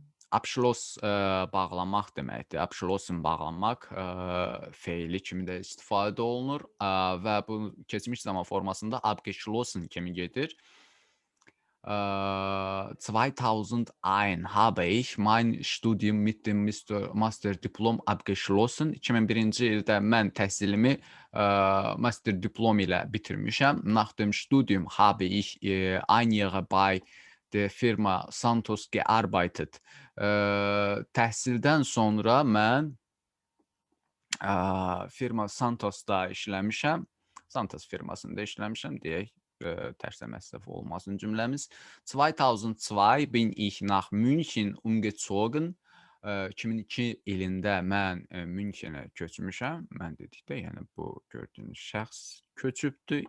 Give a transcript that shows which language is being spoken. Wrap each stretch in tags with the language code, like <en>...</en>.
<az>Abschloss bağlamaq deməkdir. Abschlossen bağlamaq feili kimi də istifadə olunur və bu keçmiş zaman formasında abgeschlossen kimi gedir.</az> <de>2001 habe ich mein Studium mit dem Masterdiplom abgeschlossen.</de> <az>2001-ci ildə mən təhsilimi master diplom ilə bitirmişəm.</az> <de>Nach dem Studium habe ich ein Jahr bei der Firma Santos gearbeitet.</de> <az>Təhsildən sonra mən firma Santosda işləmişəm. Santos firmasında işləmişəm deyək. Tərcüməsi olmasın cümləmiz.</az> <de>2002 bin ich nach München umgezogen.</de> <az>2002 ilində mən Münchenə köçmüşəm. Mən dedikdə, yəni bu gördüyünüz şəxs köçübdür.</az>